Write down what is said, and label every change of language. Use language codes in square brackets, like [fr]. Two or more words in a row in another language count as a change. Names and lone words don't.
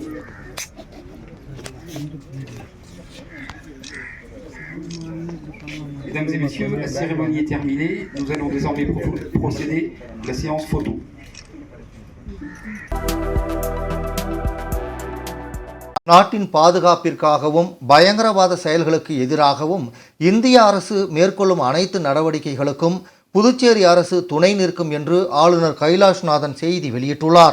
[fr] Mesdames et messieurs, la cérémonie est terminée. Nous allons désormais procéder à la séance photo. [ta] நாட்டின் பாதுகாப்பிற்காகவும் பயங்கரவாத செயல்களுக்கு எதிராகவும் இந்திய அரசு மேற்கொள்ளும் அனைத்து நடவடிக்கைகளுக்கும் புதுச்சேரி அரசு துணை நிற்கும் என்று ஆளுநர் கைலாஷ்நாதன் செய்தி வெளியிட்டுள்ளார்.